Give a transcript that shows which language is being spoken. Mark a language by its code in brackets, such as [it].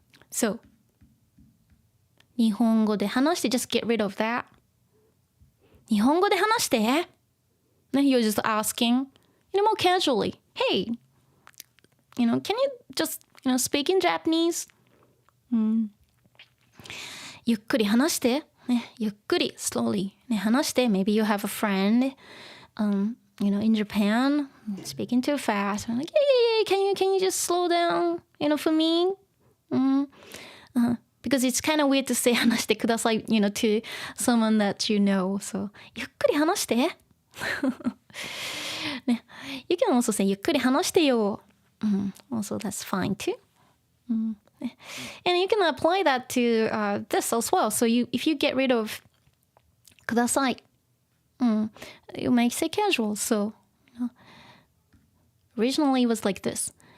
[en] So, [ja] 日本語で話して [en] just get rid of that. [ja] 日本語で話して。 [en] You're just asking, more casually. Hey, can you just, speak in Japanese? [ja] ゆっくり話して。ね、ゆっくり [en] slowly [ja] ね、話して。 [en] Maybe you have a friend, in Japan, speaking too fast. I'm like, hey, can you just slow down, for me? Because it's kind of weird to say [ja] 話してください, [en] to someone that you know. [ja] So, ゆっくり話して。 [en] ね、you can also say [ja] ゆっくり話してよ。 [en] Also, that's fine too. And you can apply that to this as well. So if you get rid of ください it makes it casual. So, originally it was like this.